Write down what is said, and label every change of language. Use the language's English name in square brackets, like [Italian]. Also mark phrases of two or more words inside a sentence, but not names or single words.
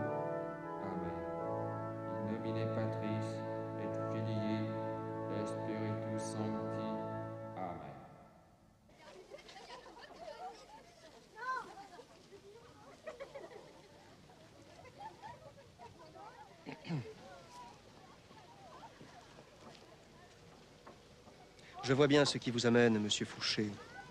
[Latin] Amen. In nomine Patris et Filii et Spiritus Sancti. Amen. [French] Je vois bien ce qui vous amène, monsieur Fouché.